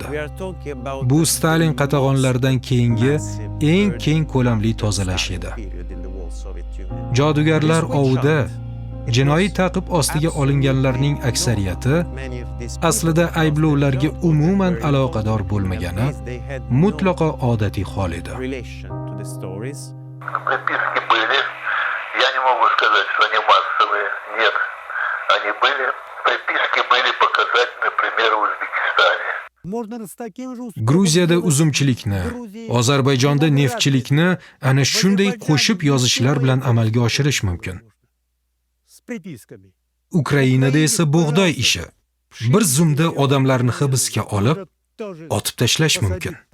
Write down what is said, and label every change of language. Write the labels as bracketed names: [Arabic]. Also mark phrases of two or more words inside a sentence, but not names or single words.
[Uzbek] Bu Stalin qatag'onlaridan keyingi eng keng ko'lamli tozalash edi. Jodugarlar ovida jinoiy ta'qib ostiga olinganlarning aksariyati aslida ayblovlarga umuman aloqador bo'lmagani mutlaqo odatiy hol edi. [Russian] Приписки были. Я не могу сказать, что они массовые. Нет, они были. Приписки были показать, например, в Узбекистане. [Uzbek] Gruziyada uzumchilikni, Ozarbayjonda neftchilikni ana shunday qo'shib yozishlar bilan amalga oshirish mumkin. Ukrainada esa bug'doy ishi. Bir zumda odamlarni hibsga olib, otib tashlash mumkin.